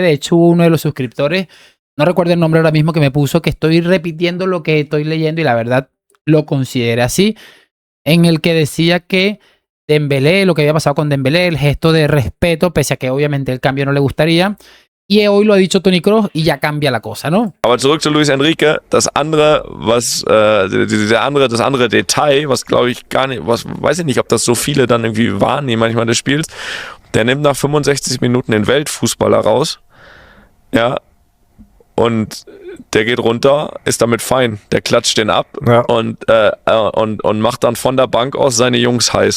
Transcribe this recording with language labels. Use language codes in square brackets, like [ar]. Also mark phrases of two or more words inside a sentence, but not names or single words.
[es] De hecho, uno de los suscriptores, no recuerdo el nombre ahora mismo, que me puso que estoy repitiendo lo que estoy leyendo y la verdad lo consideré así, en el que decía que Dembélé, lo que había pasado con Dembélé, el gesto de respeto, pese a que obviamente el cambio no le gustaría, Y hoy lo ha dicho Toni Kroos y ya cambia la cosa, ¿no? [de] Aber zurück zu Luis Enrique, das andere Detail, was glaube ich gar nicht, weiß ich nicht, ob das so viele dann irgendwie wahrnehmen manchmal des Spiels, der nimmt nach 65 Minuten den Weltfußballer raus, ja, und der geht runter, ist damit fein, der klatscht den ab und macht dann von der Bank aus seine Jungs heiß.